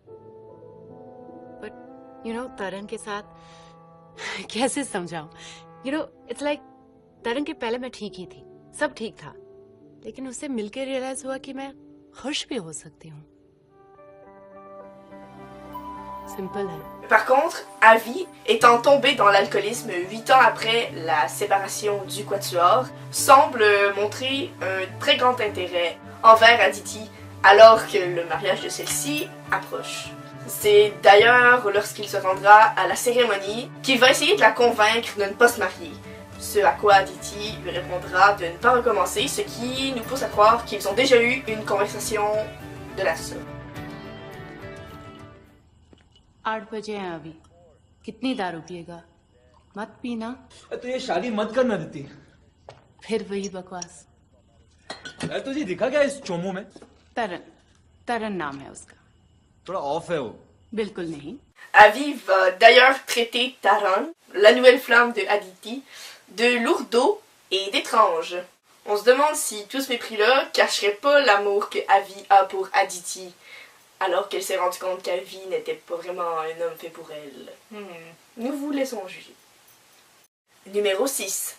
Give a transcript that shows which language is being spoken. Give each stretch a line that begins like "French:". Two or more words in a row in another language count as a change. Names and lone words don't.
English: But you know,
Hindi: तरन के साथ कैसे समझाऊं?
English: you know, it's like
Hindi: तरन के पहले मैं ठीक ही थी, सब ठीक था, लेकिन उससे मिलकर रियलाइज हुआ कि मैं खुश भी हो सकती हूँ। सिंपल है।
French: Par contre, Avi, étant tombé dans l'alcoolisme 8 ans après la séparation du quatuor, semble montrer un très grand intérêt envers Aditi alors que le mariage de celle-ci approche. C'est d'ailleurs lorsqu'il se rendra à la cérémonie qu'il va essayer de la convaincre de ne pas se marier. Ce à quoi Aditi lui répondra de ne pas recommencer, ce qui nous pousse à croire qu'ils ont déjà eu une conversation de la sorte.
Hindi: 8 बजे हैं अभी। कितनी दारू पिएगा? मत पीना। तो ये शादी मत करना दीदी। फिर वही बकवास। यार तुझे दिखा क्या इस चोमू में? तरन, तरन नाम है उसका। थोड़ा ऑफ है वो। बिल्कुल नहीं।
French: Avi va d'ailleurs traiter Taran, la nouvelle flamme de Aditi, de lourdeau et d'étrange. On se demande si tout ce mépris-là cacherait pas l'amour que Avi a pour Aditi, alors qu'elle s'est rendue compte qu'Avi n'était pas vraiment un homme fait pour elle. Nous vous laissons juger. Numéro 6.